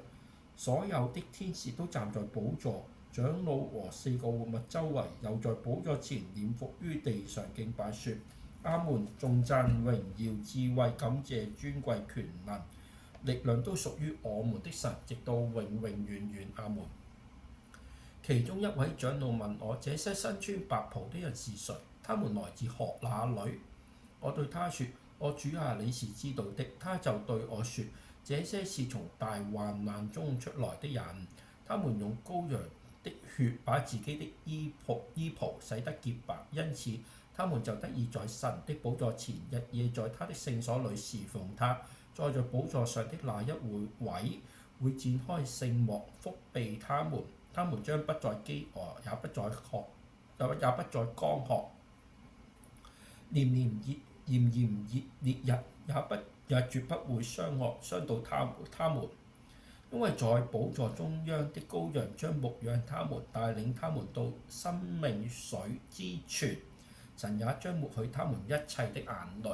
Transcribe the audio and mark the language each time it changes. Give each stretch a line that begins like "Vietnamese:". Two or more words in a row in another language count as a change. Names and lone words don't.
Chinese: 所有的天使都站在寶座、長老和4個活物周圍，又在寶座前臉伏於地上敬拜，說：阿門！頌讚、榮耀、智慧、感謝、尊貴、權能、力量都屬於我們的神，直到永永遠遠。阿門。其中一位長老問我： 這些身穿白袍的人是誰？他們來自何哪裏？我對他說：我主啊，你是知道的。他就對我說：這些是從大患難中出來的人，他們用羔羊的血把自己的衣袍洗得潔白，因此他們就得以在神的寶座前日夜在他的聖所裏侍奉他。坐在寶座上的那一位會展開聖幕，覆庇他們，他們將不再飢餓，也不再乾渴，炎炎烈日也絕不會傷到他們，因為在寶座中央的羔羊將牧養他們，帶領他們到生命水之泉，神也將抹去他們一切的眼淚。